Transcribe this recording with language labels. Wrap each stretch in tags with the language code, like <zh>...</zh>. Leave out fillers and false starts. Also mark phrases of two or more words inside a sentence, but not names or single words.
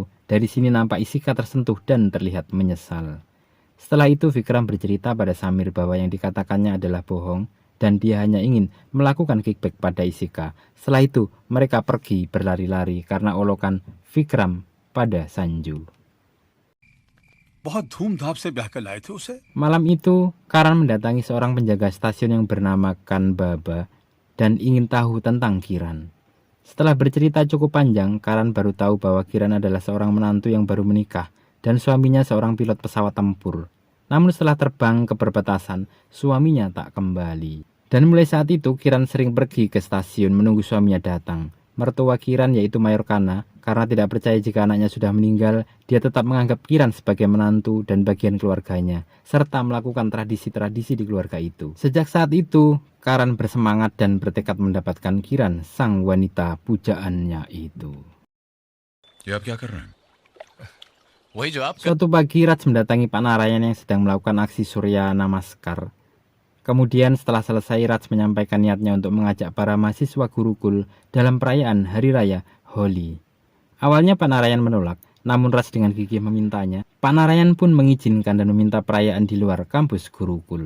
<id>Dari sini nampak Isika tersentuh dan terlihat menyesal. Setelah itu Vikram bercerita pada Samir bahwa yang dikatakannya adalah bohong dan dia hanya ingin melakukan kickback pada Isika. Setelah itu mereka pergi berlari-lari karena olokan Vikram pada Sanju.</id> <hi>बहुत धूमधाम से ब्याह कर लाए थे उसे।</hi> <id>Malam itu, Karan mendatangi seorang penjaga stasiun yang bernama Kanbaba dan ingin tahu tentang Kiran. Setelah bercerita cukup panjang, Karan baru tahu bahwa Kiran adalah seorang menantu yang baru menikah dan suaminya seorang pilot pesawat tempur. Namun setelah terbang ke perbatasan, suaminya tak kembali. Dan mulai saat itu, Kiran sering pergi ke stasiun menunggu suaminya datang. Mertua Kiran yaitu Mayor Kana, karena tidak percaya jika anaknya sudah meninggal, dia tetap menganggap Kiran sebagai menantu dan bagian keluarganya, serta melakukan tradisi-tradisi di keluarga itu. Sejak saat itu, Karan bersemangat dan bertekad mendapatkan Kiran, sang wanita pujaannya itu.</id> <hi>ये आप क्या कर रहे हैं? वही जो आप</hi> <id>Suatu pagi Raj mendatangi Pak Narayan yang sedang melakukan aksi Surya Namaskar. Kemudian setelah selesai Raj menyampaikan niatnya untuk mengajak para mahasiswa Gurukul dalam perayaan Hari Raya Holi. Awalnya Pak Narayan menolak, namun Raj dengan gigih memintanya. Pak Narayan pun mengizinkan dan meminta perayaan di luar kampus Gurukul.</id>